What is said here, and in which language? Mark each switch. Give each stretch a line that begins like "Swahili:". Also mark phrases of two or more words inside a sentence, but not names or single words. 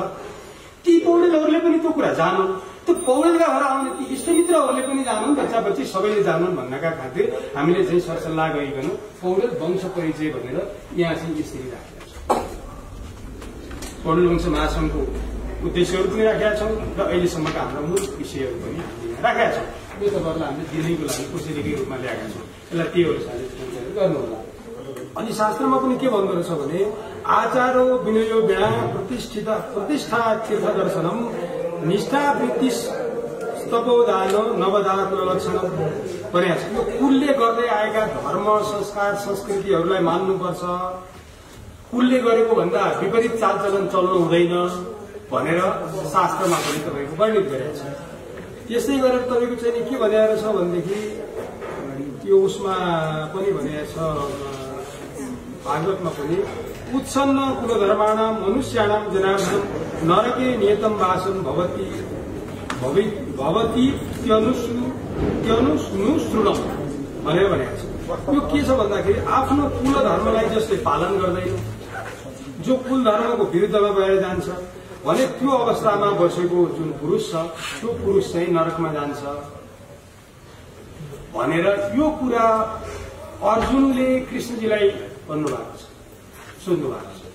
Nepali: ती पौडेलहरूले पनि त्यो कुरा जानुन्, त्यो पौडेलका घर आउने ती इष्टमित्रहरूले पनि जानुन्, बच्चा बच्ची सबैले जानुन् भन्नका खातिर हामीले चाहिँ सरसल्लाह गरिकन पौडेल वंश परिचय भनेर यहाँ चाहिँ यसरी राखेका छौँ। पौडेल वंश महासङ्घको उद्देश्यहरू पनि राखेका छौँ र अहिलेसम्मका हाम्रा मूल विषयहरू पनि हामीले राखेका छौँ। यो तपाईँहरूलाई हामीले दिनैको लागि कसरीकै रूपमा ल्याएका छौँ, यसलाई त्यहीहरू साझा गर्नु होला। अनि शास्त्रमा पनि के भन्दो रहेछ भने
Sanskrit: आचारो विनयो व्याम प्रतिष्ठा तीर्थ दर्शनम निष्ठा वृत्ति तपोदान नवदान लक्षण
Nepali: भनेको छ। यो कुलले गर्दै आएका धर्म संस्कार संस्कृतिहरूलाई मान्नुपर्छ, कुलले गरेको भन्दा विपरीत चालचलन चल्नु हुँदैन भनेर शास्त्रमा पनि तपाईँको वर्णित गरेको छ। त्यसै गरेर तपाईँको चाहिँ के भनेर छ भनेदेखि त्यो उसमा पनि भनेको छ भागवतमा पनि
Sanskrit: उत्सन्न कुलधर्माणां मनुष्याणां जनार्दन नरके नियतं वासं भवति त्यनुश्रुणम्
Nepali: भनेर भनेको छ। यो के छ भन्दाखेरि आफ्नो कुल धर्मलाई जसले पालन गर्दैन, जो कुल धर्मको विरुद्धमा गएर जान्छ भने त्यो अवस्थामा बसेको जुन पुरुष छ त्यो पुरुष चाहिँ नरकमा जान्छ भनेर यो कुरा अर्जुनले कृष्णजीलाई भन्नुभएको छ, सोध्नुभएको छ।